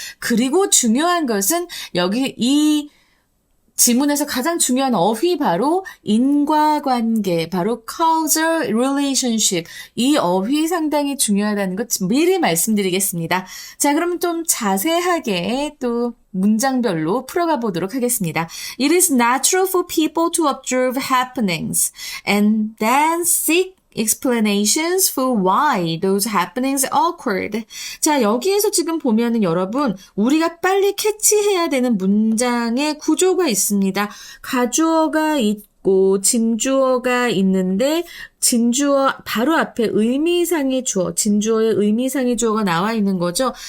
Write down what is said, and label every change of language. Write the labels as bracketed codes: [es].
[ko] 그리고 중요한 것은 여기 이 지문에서 가장 중요한 어휘 바로 인과관계, 바로 causal relationship. 이 어휘 상당히 중요하다는 것 미리 말씀드리겠습니다. 자, 그럼 좀 자세하게 또 문장별로 풀어가 보도록 하겠습니다. [en] It is natural for people to observe happenings and then seek explanations for why those happenings occurred. [ko] 자, 여기에서 지금 보면은 여러분, 우리가 빨리 캐치해야 되는 문장의 구조가 있습니다. 가주어가 있고 진주어가 있는데 진주어 바로 앞에 의미상의 주어, 진주어의 의미상의 주어가 나와 있는 거죠.